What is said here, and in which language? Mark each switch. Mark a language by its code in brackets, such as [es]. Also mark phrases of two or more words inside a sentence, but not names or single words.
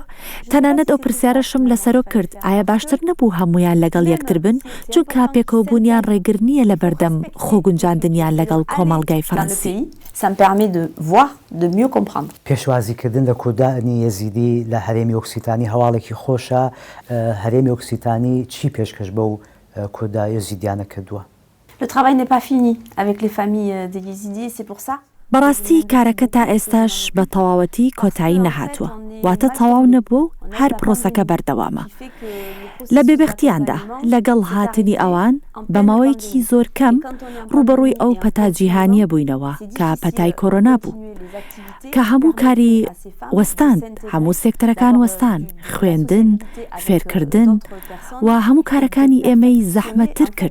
[ckb] تەنانەت ئەو پرسیارەشم لەسەرۆ کرد ئایا باشتر نەبوو هەمویان لەگەڵ یەکتر بن چونکە پێکەوەبوونیان ڕێگر نییە لە بەردەم خۆگونجاندنیان لەگەڵ کۆمەڵگای فەڕەنسی. پێشوازیکردن لە کۆدانی یەزیدی لە هەرێمی ئۆکسیتانی هەواڵێکی خۆشە. هەرێمی ئۆکسیتانی چی پێشکەش بە و کۆدا یەزیدیانە کردووە؟ [fr] Le travail n'est pas fini avec les familles des Yézidis, c'est pour ça. [ckb] بەڕاستی کارەکە تا ئێستاش بە تەواوەتی کۆتایی نەهاتووە، واتە تەواو نەبوو هەر پرۆسەکە بەردەوامە. لە بێبەختیاندا لەگەڵ هاتنی ئەوان بە ماوەیەکی زۆر کەم ڕوبەڕووی ئەو پەتاجیهانیە بووینەوە کە پەتای کۆرۆنا بوو کە هەموو کاری وەستاند، هەموو سێکتەرەکان وەستان، خوێندن، فێرکردن و هەموو کارەکانی ئێمەی زەحمەتتر کرد.